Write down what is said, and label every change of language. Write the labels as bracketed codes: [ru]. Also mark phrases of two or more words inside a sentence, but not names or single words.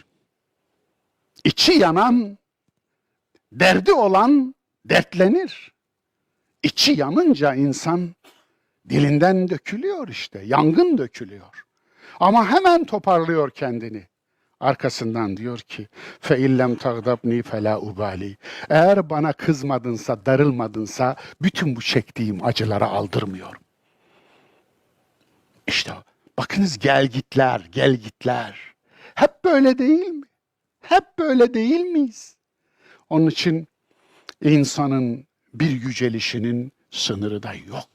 [tr] İçi yanan, derdi olan dertlenir. İçi yanınca insan dilinden dökülüyor işte, yangın dökülüyor. Ama hemen toparlıyor kendini. Arkasından diyor ki, [ar] فَاِلَّمْ تَغْضَبْنِي فَلَا ubali. [tr] Eğer bana kızmadınsa, darılmadınsa, bütün bu çektiğim acılara aldırmıyorum. İşte bakınız gelgitler. Hep böyle değil mi? Hep böyle değil miyiz? Onun için insanın bir yücelişinin sınırı da yok.